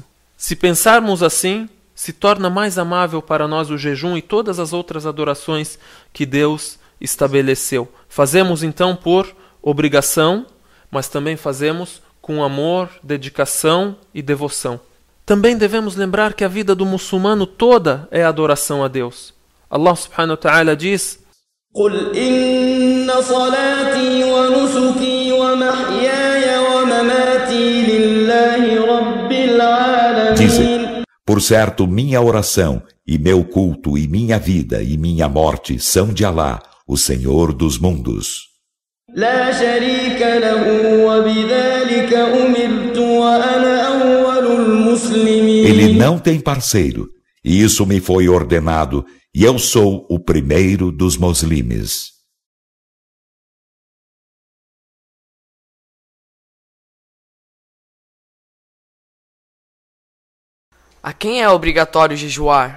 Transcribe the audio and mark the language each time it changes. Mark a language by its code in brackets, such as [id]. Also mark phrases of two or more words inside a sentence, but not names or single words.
[pt] Se pensarmos assim, se torna mais amável para nós o jejum e todas as outras adorações que Deus estabeleceu. Fazemos então por obrigação, mas também fazemos com amor, dedicação e devoção. Também devemos lembrar que a vida do muçulmano toda é adoração a Deus. [ar] الله سبحانه وتعالى [pt] diz: [ar] قل إن صلاتي ونسكي ومحياي ومماتي لله رب العالمين. [pt] Dize, por certo, minha oração e meu culto e minha vida e minha morte são de Alá, o Senhor dos mundos. [ar] لا شريك له وبذلك أمرت وأنا أول المسلمين. [pt] Ele não tem parceiro, e isso me foi ordenado, e eu sou o primeiro dos muslimes. A quem é obrigatório jejuar?